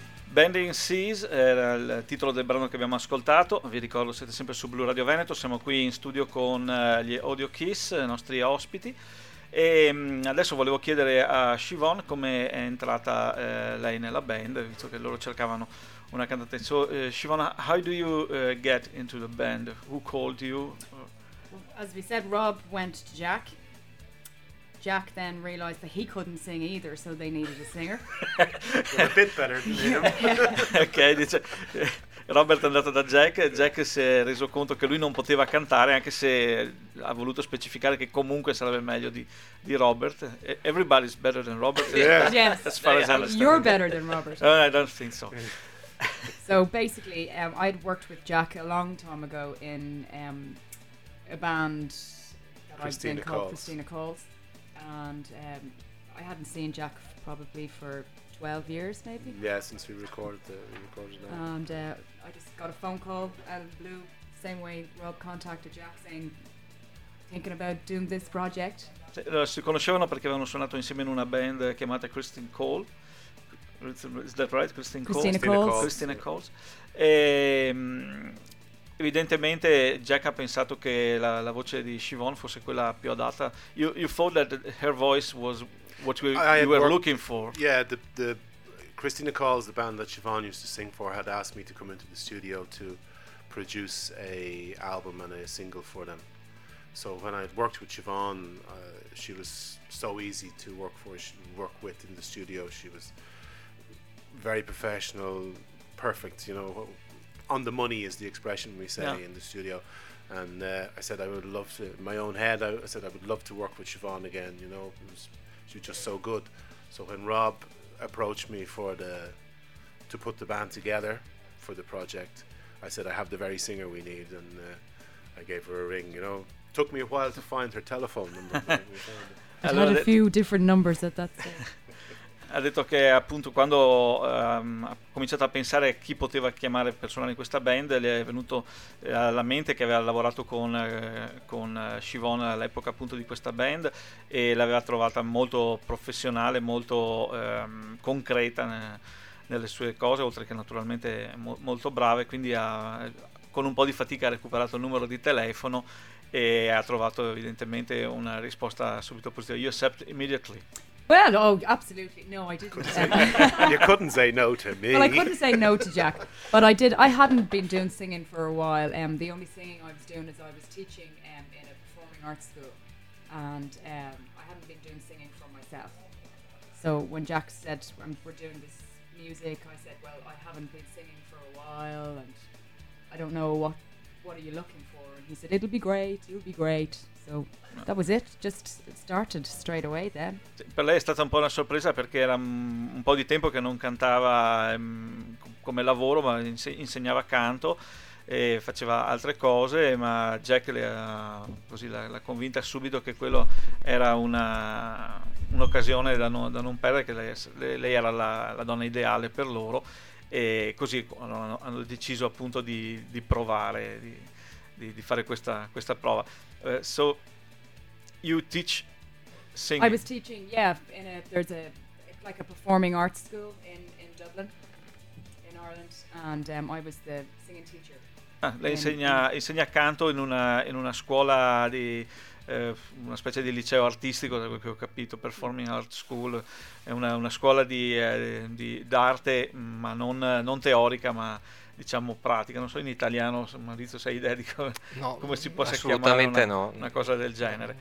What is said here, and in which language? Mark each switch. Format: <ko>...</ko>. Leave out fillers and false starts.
<it>Bending Seas era il titolo del brano che abbiamo ascoltato. Vi ricordo, siete sempre su Blu Radio Veneto. Siamo qui in studio con gli Audio Kiss, i nostri ospiti. E adesso volevo chiedere a Siobhan come è entrata lei nella band, visto che loro cercavano una cantante.</it> <en>So, Siobhan, how do you get into the band? Who called you? As we said, Rob went to Jack. Jack then realized that he couldn't sing either, so they needed a singer. A bit better than him.</en> <it>Ok, dice, Robert è andato da Jack, Jack si è reso conto che lui non poteva cantare, anche se ha voluto specificare che comunque sarebbe meglio di Robert.</it> <en>Everybody's better than Robert. Yeah. Yes, as far as you're better than Robert. I don't think so. So basically, I'd worked with Jack a long time ago in a band that I've been called Christina Calls. And I hadn't seen Jack probably for 12 years, maybe. Yeah, since we recorded that. And I just got a phone call out of the blue, same way Rob contacted Jack, saying, thinking about doing this project.</en> <it>Si conoscevano perché avevano suonato insieme in una band chiamata Christine Cole.</it> <en>Is that right?</en> <it>Christine Cole. Evidentemente Jack ha pensato che la voce di Siobhan fosse quella più adatta.</it> <en>You thought that her voice was what you were looking for. Yeah, the Christina Calls, the band that Siobhan used to sing for, had asked me to come into the studio to produce a album and a single for them. So when I had worked with Siobhan, she was so easy to work with in the studio. She was very professional, perfect, you know. On the money is the expression we say in the studio, and I said I would love to, in my own head, I said I would love to work with Siobhan again, you know, she was just so good. So when Rob approached me to put the band together for the project, I said I have the very singer we need, and I gave her a ring, you know. Took me a while to find her telephone number. I had a few different numbers at that stage.</en> <it>Ha detto che appunto quando ha cominciato a pensare a chi poteva chiamare per suonare in questa band, le è venuto alla mente che aveva lavorato con Siobhan all'epoca appunto di questa band, e l'aveva trovata molto professionale, molto concreta nelle sue cose, oltre che naturalmente molto brava, e quindi con un po' di fatica ha recuperato il numero di telefono e ha trovato evidentemente una risposta subito positiva.</it> <en>You accept immediately. Well, oh, absolutely. No, I didn't. You couldn't say no to me. Well, I couldn't say no to Jack, but I did. I hadn't been doing singing for a while. The only singing I was doing is I was teaching in a performing arts school, and I hadn't been doing singing for myself. So when Jack said, we're doing this music, I said, well, I haven't been singing for a while, and I don't know what are you looking for? And he said, it'll be great, it'll be great. So that was it, just started straight away then.</en> <it>Per lei è stata un po' una sorpresa perché era un po' di tempo che non cantava come lavoro, ma insegnava canto e faceva altre cose, ma Jack l'ha convinta subito che quello era un'occasione da non perdere, che lei era la donna ideale per loro, e così hanno deciso appunto di provare, di fare questa prova.</it> <en>So you teach singing? I was teaching, yeah, there's a performing arts school in Dublin, in Ireland, and I was the singing teacher</en> <it>Lei insegna canto in una scuola di una specie di liceo artistico, da quello che ho capito, Performing Art School, è una scuola di d'arte, ma non teorica, ma diciamo pratica. Non so in italiano, Maurizio, se hai idea di come si possa chiamare una cosa del genere.</it>